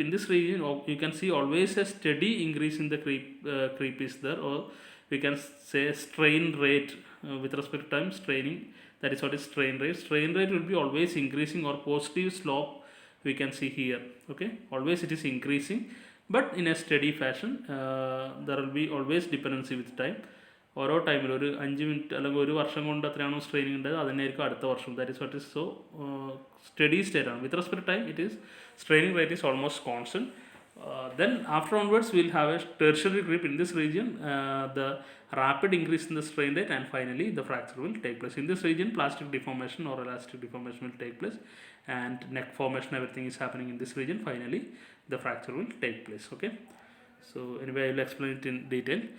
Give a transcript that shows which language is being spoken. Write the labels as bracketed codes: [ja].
[en] In this region you can see always a steady increase in the creep is there, or we can say strain rate with respect to time straining. That is what is strain rate. Strain rate will be always increasing, or positive slope we can see here. Okay, always it is increasing, but in a steady fashion. There will be always dependency with time. [ml] ഓരോ ടൈമിൽ ഒരു 5 minute അല്ലെങ്കിൽ ഒരു വർഷം കൊണ്ട് എത്രയാണോ straining ഉണ്ടായത് അതിനായിരിക്കും അടുത്ത വർഷം. [en] that is what is so steady state [ml] ആണ്. [en] With respect time it is straining rate is almost constant. Then after onwards we will have a tertiary creep in this region, the rapid increase in the strain rate, and finally the fracture will take place. In this region plastic deformation or elastic deformation will take place, and neck formation, everything is happening in this region. Finally the fracture will take place. Okay, so anyway I will explain it in detail.